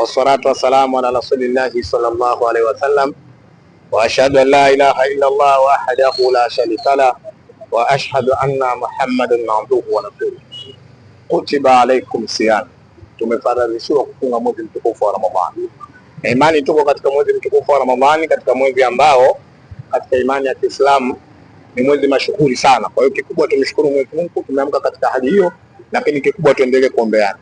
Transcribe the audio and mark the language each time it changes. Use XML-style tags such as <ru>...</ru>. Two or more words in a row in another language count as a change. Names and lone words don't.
<ar>والصلاة والسلام على رسول الله صلى الله عليه وسلم وأشهد أن لا إله إلا الله وحده لا شريك له وأشهد أن محمدا عبده ورسوله. كتب عليكم الصيام,</ar> <sw>tumefaradhishiwa kufunga mwezi mtukufu wa Ramadhani. Imani tuko katika mwezi mtukufu wa Ramadhani, katika mwezi ambao katika imani ya Kiislamu ni mwezi mashuhuri sana. Kwa hiyo kikubwa tumshukuru Mwenyezi Mungu, tumeamka katika hali hiyo, lakini kikubwa tuendelee kuombeana.</sw>